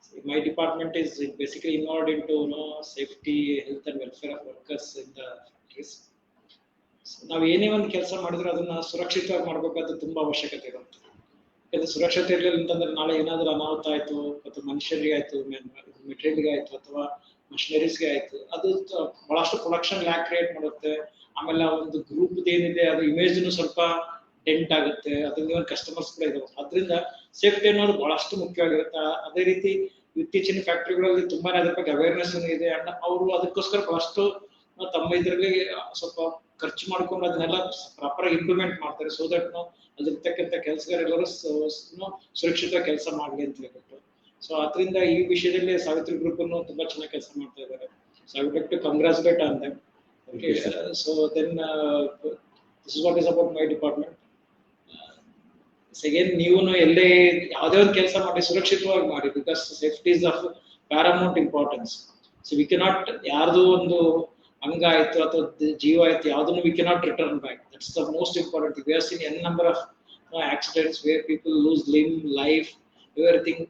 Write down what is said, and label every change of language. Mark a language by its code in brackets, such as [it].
[en] My department is basically involved into safety, health and welfare of workers in the factories. [kn] ನಾವು ಏನೇ ಒಂದು ಕೆಲಸ ಮಾಡಿದ್ರೆ ಅದನ್ನ ಸುರಕ್ಷಿತವಾಗಿ ಮಾಡಬೇಕಾದ್ರೆ ತುಂಬಾ ಅವಶ್ಯಕತೆ ಇರುತ್ತೆ. ಯಾಕಂದ್ರೆ ಸುರಕ್ಷತೆ ಇರಲಿಲ್ಲ ಅಂತಂದ್ರೆ ನಾಳೆ ಏನಾದ್ರೂ ಅನಾಹುತ ಆಯ್ತು, ಅಥವಾ ಮನುಷ್ಯರಿಗೆ ಆಯ್ತು, ಮೆಟೀರಿಯಲ್ಗೆ ಆಯ್ತು, ಅಥವಾ ಮಷಿನರೀಸ್ಗೆ ಆಯ್ತು, ಅದು ಬಹಳಷ್ಟು ಪ್ರೊಡಕ್ಷನ್ ಲ್ಯಾಕ್ ಕ್ರಿಯೇಟ್ ಮಾಡುತ್ತೆ. ಆಮೇಲೆ ಒಂದು ಗ್ರೂಪ್ ಏನಿದೆ ಅದು ಇಮೇಜ್ನು ಸ್ವಲ್ಪ ಡೆಂಟ್ ಆಗುತ್ತೆ. ಅದರಿಂದ ಕಸ್ಟಮರ್ಸ್ ಕೂಡ ಇದಾವೆ. ಅದರಿಂದ ಸೇಫ್ಟಿ ಅನ್ನೋದು ಬಹಳಷ್ಟು ಮುಖ್ಯವಾಗಿರುತ್ತೆ. ಅದೇ ರೀತಿ ಇತ್ತೀಚಿನ ಫ್ಯಾಕ್ಟರಿಗಳಲ್ಲಿ ತುಂಬಾನೇ ಅದ್ರ ಬಗ್ಗೆ ಅವೇರ್ನೆಸ್ ಇದೆ. ಅಂಡ್ ಅವರು ಅದಕ್ಕೋಸ್ಕರ ಬಹಳಷ್ಟು ತಮ್ಮ ಇದರಲ್ಲಿ ಸ್ವಲ್ಪ ಖರ್ಚು ಮಾಡ್ಕೊಂಡು ಅದನ್ನೆಲ್ಲ ಪ್ರಾಪರ್ ಆಗಿ ಇಂಪ್ಲಿಮೆಂಟ್ ಮಾಡ್ತಾರೆ. ಸೊ ದಟ್ ಅಲ್ಲಿರ್ತಕ್ಕಂಥ ಕೆಲಸಗಾರೆಲ್ಲರೂ ಸುರಕ್ಷಿತ ಕೆಲಸ ಮಾಡಲಿ ಅಂತ ಹೇಳ್ಬಿಟ್ಟು. ಸೊ ಅದರಿಂದ ಈ ವಿಷಯದಲ್ಲಿ ಸಾವಿತ್ರಿ ಗ್ರೂಪ್ ಅನ್ನು ತುಂಬಾ ಚೆನ್ನಾಗಿ ಕೆಲಸ ಮಾಡ್ತಾ ಇದ್ದಾರೆ. [en] So I would like to congratulate on them. Okay, so then this is what is about my department. [kn] Again, ನೀವು ಎಲ್ಲೇ ಯಾವುದೇ ಒಂದು ಕೆಲಸ ಮಾಡಿ ಸುರಕ್ಷಿತವಾಗಿ ಮಾಡಿ, [en] Because safety is of paramount importance. So we cannot [kn] ಯಾರ್ದು ಒಂದು ಅಂಗ ಆಯ್ತು ಅಥವಾ ಜೀವ ಆಯ್ತು ಯಾವುದನ್ನು [en] We cannot return back. That's the most important. We have seen an number of accidents where people lose limb, life, everything.